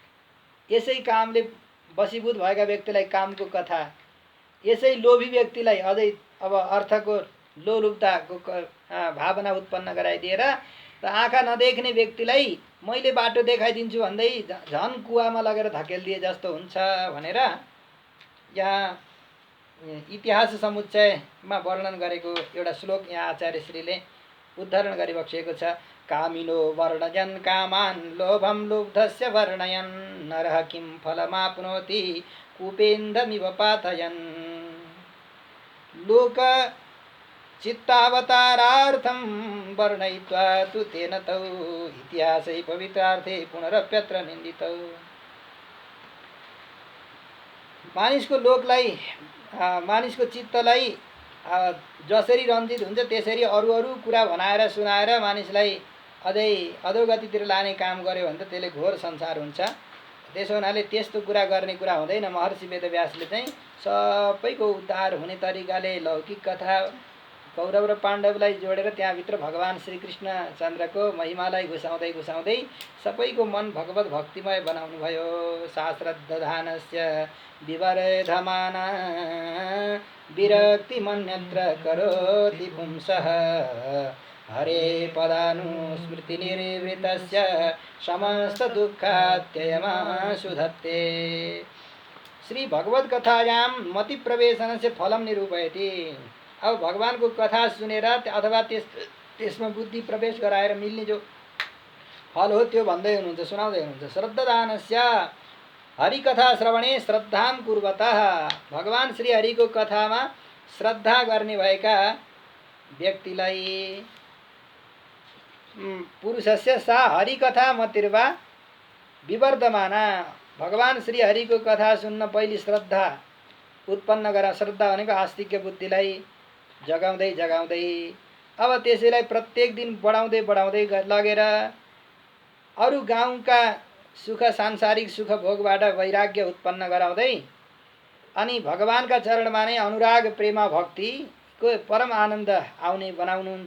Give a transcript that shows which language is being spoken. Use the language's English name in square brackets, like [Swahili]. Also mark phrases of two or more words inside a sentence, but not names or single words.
[Nepali] यसै कामले वशीभूत भएका व्यक्तिलाई कामको कथा, यसै लोभी व्यक्तिलाई अझै अब अर्थको लोलुपताको भावना उत्पन्न गराइदिएर र आँखा नदेख्ने व्यक्तिलाई मैले बाटो देखाइदिन्छु भन्दै झन् कुवामा लगेर धकेलिदिए जस्तो हुन्छ भनेर यहाँ इतिहास समुच्चयमा वर्णन गरेको एउटा श्लोक यहाँ आचार्यश्रीले उद्धरण गरिबक्सेको छ। [Sanskrit] कामिनो वर्णयन् कामान् लोभं लुब्धस्य वर्णयन् नरः किं फलमाप्नोति कूपेन्धमिव पातयन्। लोक चित्तावतारार्थं वर्णयित्वा तु तेन तौ इतिहासै पवित्रार्थे पुनरप्यत्र निन्दितौ। [Nepali] मानिसको लोकलाई, मानिसको चित्तलाई जसरी रञ्जित हुन्छ त्यसरी अरू कुरा भनाएर सुनाएर मानिसलाई अझै अधोगतितिर लाने काम गर्यो भने त त्यसले घोर संसार हुन्छ। त्यसो हुनाले त्यस्तो कुरा गर्ने कुरा हुँदैन। महर्षि वेदव्यासले चाहिँ सबैको उद्धार हुने तरिकाले लौकिक कथा, कौरव र पाण्डवलाई जोडेर त्यहाँभित्र भगवान श्रीकृष्ण चन्द्रको महिमालाई घुसाउँदै घुसाउँदै सबैको मन भगवत भक्तिमय बनाउनु भयो। [Sanskrit] शास्त्रदधानस्य विवर्धमान विरक्ति मन्यत्र करोति पुंसः हरे पदानुस्मृति निर्वृतस्य समस्त दुःखात्ययमाशु धत्ते। श्री भगवत कथायां मति प्रवेशन से फलम निरूपयति। [Nepali] अब भगवानको कथा सुनेर अथवा त्यसमा बुद्धि प्रवेश गराएर मिल्ने जो फल हो त्यो भन्दै हुनुहुन्छ, सुनाउँदै हुनुहुन्छ। [Sanskrit] श्रद्धादानस्य हरिकथा श्रवणे श्रद्धां कुर्वतः, [Nepali] भगवान श्री हरिको कथामा श्रद्धा गर्ने भएका व्यक्तिलाई [Sanskrit] पुरुषस्य सा हरिकथा मतिर्वा विवर्धमाना, [Nepali] भगवान श्री हरिको कथा सुन्न पहिले श्रद्धा उत्पन्न गरा। श्रद्धा भनेको आस्तिक्य बुद्धिलाई जगाउँदै जगाउँदै अब त्यसैलाई प्रत्येक दिन बढाउँदै बढाउँदै लगेर अरू गाउँका सुख, सांसारिक सुख भोगबाट वैराग्य उत्पन्न गराउँदै अनि भगवानका चरणमा नै अनुराग प्रेम भक्तिको परम आनन्द आउने बनाउनुहुन्छ।